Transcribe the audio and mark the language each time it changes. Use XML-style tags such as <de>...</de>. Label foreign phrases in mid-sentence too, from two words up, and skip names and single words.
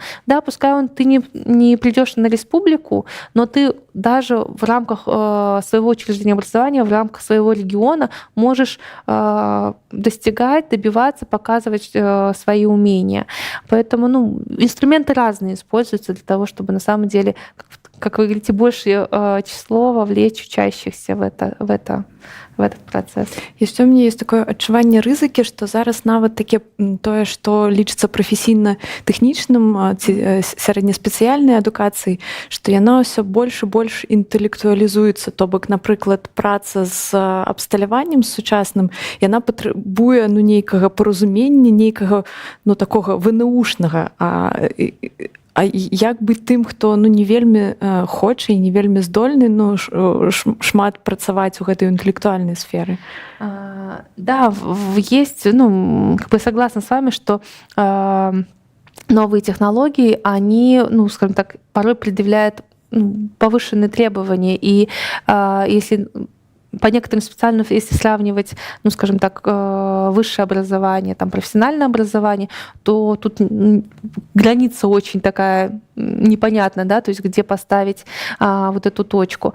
<ru>Да, пускай ты не придешь на республику, но ты даже в рамках своего учреждения образования, в рамках своего региона можешь достигать, добиваться, показывать свои умения. Поэтому инструменты разные используются для того, чтобы на самом деле, как вы говорите, большее число вовлечь учащихся в этот працэс.</ru> <be>Яшчэ у мяне ёсць такое адчуванне рызыкі, што зараз нават тое, што лічыцца прафесійна-тэхнічным ці сярэднеспецыяльнай адукацыяй, што яна ўсё больш і больш інтэлектуалізуецца. То бок, напрыклад, праца з абсталяваннем сучасным, яна патрабуе нейкага паразумення, нейкага такога ВНУшнага. А як быць тым, хто не вельмі хоча і не вельмі здольны шмат працаваць у гэтай інтэлектуальнай сферы?</be> <ru>Да, есть, как бы согласна с вами, что новые технологии, они, скажем так, порой предъявляют повышенные требования. И если по некоторым специальностям, если сравнивать, скажем так, высшее образование, там, профессиональное образование, то тут граница очень такая непонятная, да, то есть где поставить вот эту точку.</ru>